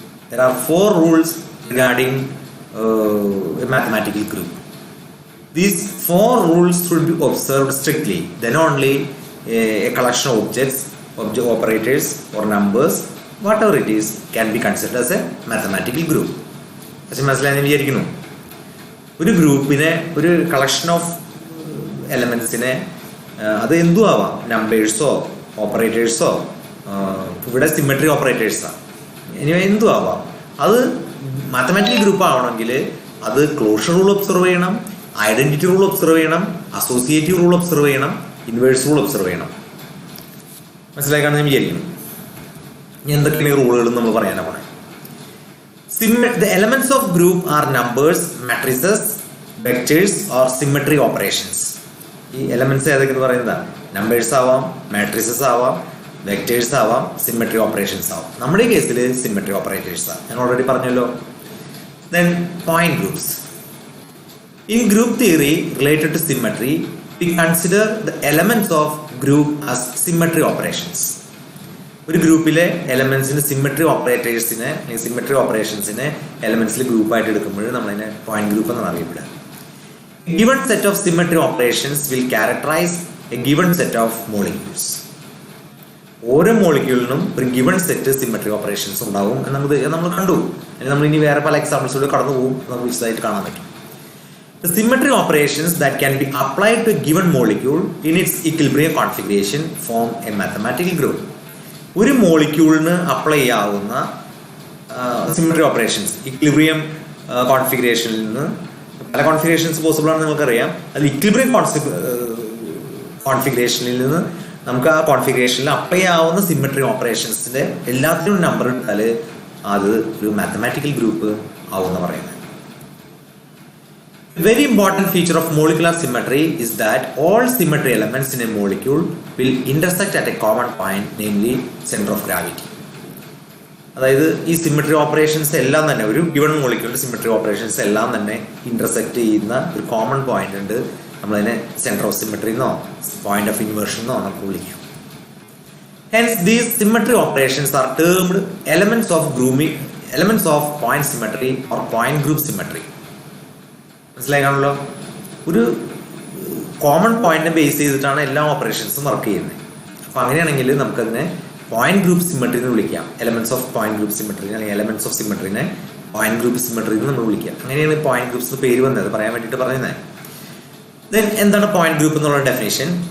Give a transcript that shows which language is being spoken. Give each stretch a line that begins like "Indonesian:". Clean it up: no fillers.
English: There are 4 rules regarding a mathematical group. These 4 rules should be observed strictly. Then only a collection of objects, operators or numbers, whatever it is, can be considered as a mathematical group.
Malayalam: മനസ്സിലായെന്ന് വിചാരിക്കുന്നു. ഒരു ഗ്രൂപ്പിനെ, ഒരു collection of എലമെൻസിനെ, അത് എന്തും ആവാം, നമ്പേഴ്സോ ഓപ്പറേറ്റേഴ്സോ, ഇവിടെ symmetry ഓപ്പറേറ്റേഴ്സാണ്, ഇനി എന്തും ആവാം. അത് മാത്തമാറ്റിക്കൽ ഗ്രൂപ്പ് ആവണമെങ്കിൽ അത് ക്ലോഷർ റൂൾ ഒബ്സർവ് ചെയ്യണം, ഐഡന്റിറ്റി റൂൾ ഒബ്സർവ് ചെയ്യണം, അസോസിയേറ്റീവ് റൂൾ ഒബ്സർവ് ചെയ്യണം, ഇൻവേഴ്സ് റൂൾ ഒബ്സർവ് ചെയ്യണം. മനസ്സിലാക്കാണെന്ന് ഞാൻ വിചാരിക്കുന്നു. ഇനി എന്തൊക്കെയാണ് റൂളുകൾ നമ്മൾ പറയാനാണ് പോണേ.
English: The elements of group are numbers, matrices, vectors or symmetry operations.
Malayalam: ഈ എലമെന്റ്സ് ഏതൊക്കെയെന്ന് പറയുന്നത് നമ്പേഴ്സ് ആവാം, മാട്രിസസ് ആവാം, വെക്ടേഴ്സ് ആവാം, സിമെട്രി ഓപ്പറേഷൻസ് ആവാം. നമ്മുടെ ഈ കേസിൽ സിമെട്രി ഓപ്പറേറ്റേഴ്സ് ആണ്, ഞാൻ ഓൾറെഡി പറഞ്ഞല്ലോ.
English: Then point groups. In group theory related to symmetry, we consider the elements of group as symmetry operations.
Malayalam: ഒരു ഗ്രൂപ്പിലെ എലമെന്റ്സിന് സിമെട്രി ഓപ്പറേറ്റേഴ്സിനെ, സിമെട്രി ഓപ്പറേഷൻസിനെ എലമെന്റ്സിൽ ഗ്രൂപ്പായിട്ട് എടുക്കുമ്പോൾ നമ്മളതിനെ പോയിന്റ് ഗ്രൂപ്പ് എന്നാണ് അറിയപ്പെടുക.
English: Given set of symmetry operations will characterize a given set of molecules.
Malayalam: ഓരോ മോളിക്യൂളിനും ഒരു given set symmetry operations ഉണ്ടാവും എന്ന് നമ്മൾ കണ്ടു. അല്ലെങ്കിൽ നമ്മൾ ഇനി വേറെ പല എക്സാമ്പിൾസിലൂടെ കടന്നു പോകും, നമുക്ക് വിശദമായിട്ട് കാണാൻ പറ്റും.
English: The symmetry operations that can be applied to a given molecule in its equilibrium configuration form a mathematical group.
Malayalam: ഒരു മോളിക്യൂളിന് അപ്ലൈ ചെയ്യാവുന്ന സിമെട്രി ഓപ്പറേഷൻസ് ഇക്വിലിബ്രിയം കോൺഫിഗറേഷനിൽ നിന്ന് പല കോൺഫിഗറേഷൻസ് പോസിബിൾ ആണെന്ന് നിങ്ങൾക്കറിയാം. അത് ഇക്വിലിബ്രിയം കോൺഫിഗറേഷനിൽ നിന്ന് നമുക്ക് ആ കോൺഫിഗറേഷനിൽ അപ്ലൈ ചെയ്യാവുന്ന സിമെട്രി ഓപ്പറേഷൻസിന്റെ എല്ലാത്തിനും നമ്പർ ഇട്ടാൽ അത് ഒരു മാത്തമാറ്റിക്കൽ ഗ്രൂപ്പ് ആവുമെന്ന് പറയുന്നത്.
English: A very important feature of molecular symmetry is that all symmetry elements in a molecule will intersect at a common point, namely center of gravity.
Malayalam: അതായത് ഈ സിമെട്രി ഓപ്പറേഷൻസ് എല്ലാം തന്നെ ഒരു ഗിവൺ മോളിക്യൂളിന്റെ സിമെട്രി ഓപ്പറേഷൻസ് എല്ലാം തന്നെ intersect ചെയ്യുന്ന ഒരു common point ഉണ്ട്. നമ്മളതിനെ സെന്റർ ഓഫ് സിമെട്രി എന്നോ പോയിന്റ് ഓഫ് ഇൻവേർഷൻ എന്നോ നമുക്ക് വിളിക്കും.
English: Hence these symmetry operations are termed elements of point symmetry or point group symmetry.
Malayalam: മനസ്സിലാക്കാണല്ലോ. ഒരു കോമൺ പോയിന്റിനെ ബേസ് ചെയ്തിട്ടാണ് എല്ലാ ഓപ്പറേഷൻസും വർക്ക് ചെയ്യുന്നത്. അപ്പം അങ്ങനെയാണെങ്കിൽ നമുക്കതിനെ പോയിന്റ് ഗ്രൂപ്പ് സിമെട്രി എന്ന് വിളിക്കാം. Elements of point group symmetry അല്ലെങ്കിൽ elements of സിമെട്രിനെ point group symmetry എന്ന് നമ്മൾ വിളിക്കാം. അങ്ങനെയാണ് പോയിന്റ് ഗ്രൂപ്പ്സ് പേര് വന്നത്, പറയാൻ വേണ്ടിയിട്ട് പറയുന്നത്. Then എന്താണ് പോയിന്റ് ഗ്രൂപ്പ് എന്നുള്ള ഡെഫിനേഷൻ?